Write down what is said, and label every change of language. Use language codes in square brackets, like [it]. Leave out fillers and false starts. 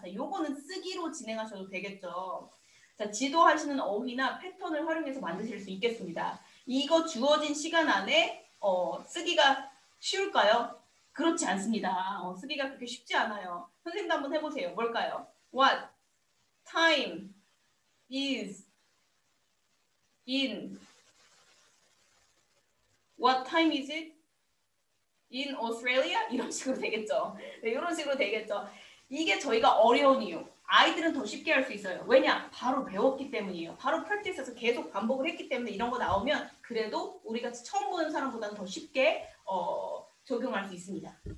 [ko] 자, 요거는 쓰기로 진행하셔도 되겠죠. 자, 지도하시는 어휘나 패턴을 활용해서 만드실 수 있겠습니다. 이거 주어진 시간 안에 쓰기가 쉬울까요? 그렇지 않습니다. 쓰기가 그렇게 쉽지 않아요. 선생님도 한번 해보세요. 뭘까요? [en] What time is in What time is it in Australia? [ko] 이런 식으로 되겠죠. 네, 이런 식으로 되겠죠. 이게 저희가 어려운 이유. 아이들은 더 쉽게 할 수 있어요. 왜냐? 바로 배웠기 때문이에요. 바로 프랙티스에서 계속 반복을 했기 때문에 이런 거 나오면 그래도 우리가 처음 보는 사람보다는 더 쉽게 적용할 수 있습니다.